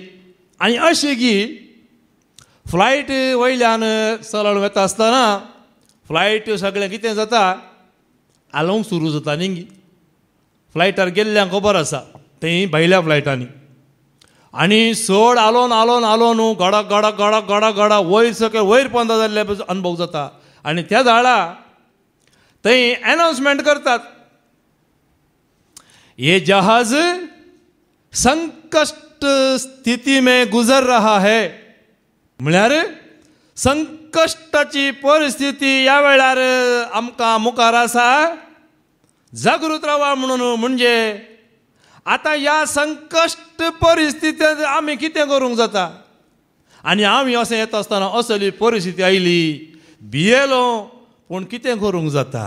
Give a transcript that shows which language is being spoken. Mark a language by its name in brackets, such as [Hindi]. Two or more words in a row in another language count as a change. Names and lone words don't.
[Konkani] आनी अशी की फ्लायट वयल्यान सरळ वता आसतना फ्लायट सगळें कितें जाता, आलोवंक सुरू जाता न्ही. फ्लायटार गेल्ल्यांक खबर आसा थंय भायल्या फ्लायटांनी. आनी चड आलोवन आलोवन आलोवन गडा गडा गडा गडा गडा वयर सकयल वयर पोंदा जाल्ले अनुभव जाता. आनी त्या झाडा थंय अनाउन्समेंट करतात, [Hindi] ये जहाज संकट स्थिति में गुजर रहा है. [Konkani] म्हळ्यार संकश्टाची परिस्थिती ह्या वेळार आमकां मुखार आसा, जागृत रावा म्हणून. म्हणजे आतां ह्या संकश्ट परिस्थितींत आमी कितें करूंक जाता. आनी आमी अशें येता आसतना असली परिस्थिती आयली, भियेलो पूण कितें करूंक जाता.